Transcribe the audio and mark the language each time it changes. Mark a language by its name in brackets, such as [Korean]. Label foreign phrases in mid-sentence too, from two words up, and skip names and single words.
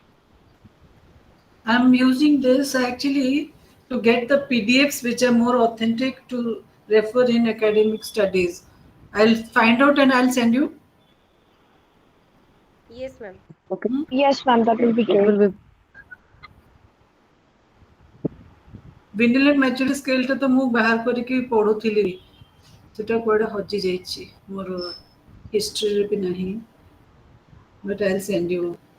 [English] I'm using this actually to get the PDFs which are more authentic to refer in academic studies. I'll find out and I'll send you. Yes, ma'am. Okay, Yes, ma'am, that will be it great. will be. Vinyl and maturity scale [Odia] ଟା ତ ମୁଁ ବାହାର କରିକି ପଢୁଥିଲି ସେଟା କୁଆଡେ ହଜି ଯାଇଛି ମୋର ହିଷ୍ଟ୍ରିରେ ବି ନାହିଁ [English] but I'll send you.